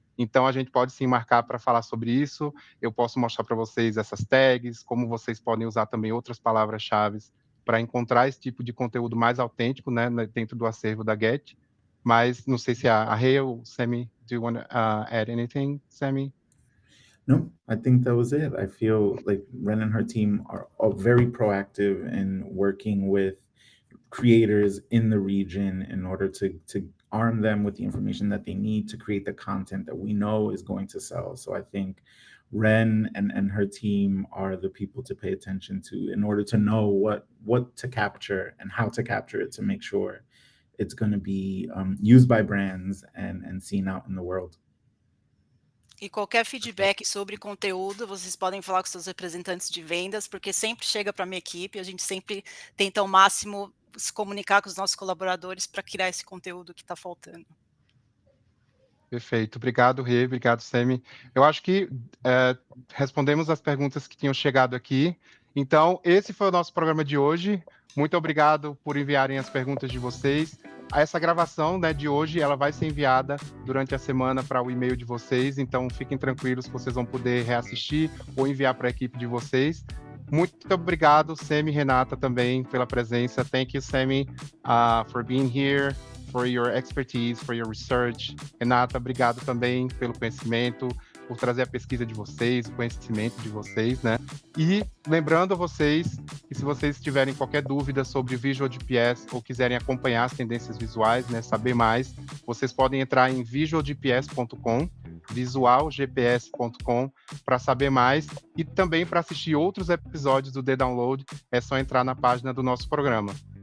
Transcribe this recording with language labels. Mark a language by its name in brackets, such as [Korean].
[Portuguese] Então, a gente pode sim marcar para falar sobre isso. Eu posso mostrar para vocês essas tags, como vocês podem usar também outras palavras-chave para encontrar esse tipo de conteúdo mais autêntico, né, dentro do acervo da Getty. Mas não sei se a Rei ou Sammy, [English] do you want to add anything, [Portuguese] Sammy? [English] No, I think that was it. I feel like Ren and her team are all very proactive in working with creators in the region in order to arm them with the information that they need to create the content that we know is going to sell. So I think Ren and her team are the people to pay attention to in order to know what to capture and how to capture it to make sure it's going to be used by brands and seen out in the world. [Portuguese] E qualquer feedback sobre conteúdo, vocês podem falar com seus representantes de vendas, porque sempre chega para a minha equipe, a gente sempre tenta ao máximo se comunicar com os nossos colaboradores para criar esse conteúdo que está faltando. Perfeito. Obrigado, Rê. Obrigado, Semi. Eu acho que respondemos as perguntas que tinham chegado aqui. Então, esse foi o nosso programa de hoje. Muito obrigado por enviarem as perguntas de vocês. Essa gravação, né, de hoje, ela vai ser enviada durante a semana para o e-mail de vocês. Então, fiquem tranquilos que vocês vão poder reassistir ou enviar para a equipe de vocês. Muito obrigado, Semi e Renata, também pela presença. [English] Thank you, Semi, for being here, for your expertise, for your research. [Portuguese] Renata, obrigado também pelo conhecimento, por trazer a pesquisa de vocês, o conhecimento de vocês, né? E lembrando a vocês que se vocês tiverem qualquer dúvida sobre o Visual GPS ou quiserem acompanhar as tendências visuais, né, saber mais, vocês podem entrar em visualgps.com, visualgps.com, para saber mais e também para assistir outros episódios do The Download, é só entrar na página do nosso programa.